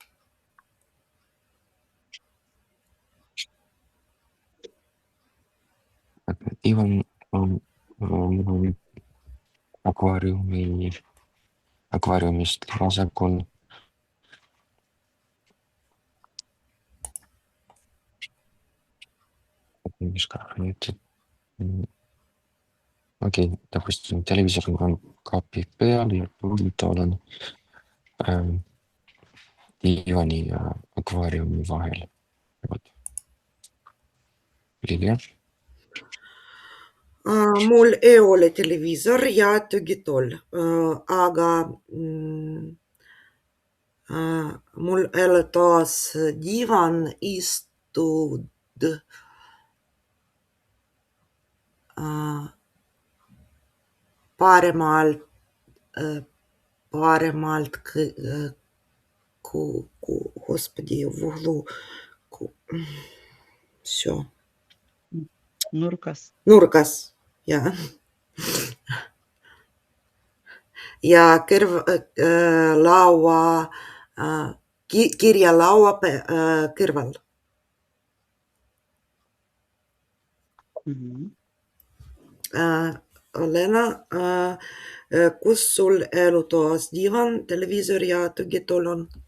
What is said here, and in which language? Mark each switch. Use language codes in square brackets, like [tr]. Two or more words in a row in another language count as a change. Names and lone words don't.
[et] Diivan on akvaariumist vasakul. Okei, [ru] допустим, телевизор [et] on kapi peal ja tugitool on diivani ja akvaariumi vahel. Lilja? Mul ei ole televiisor ja tugitool, aga mul elutoas diivan, istud paremalt [ru] господи, в углу. Все. [et] Nurgas, jah. Ja kirjalaua kõrval. Olena, kus sul elutoas diivan, televiisor ja tugitool on?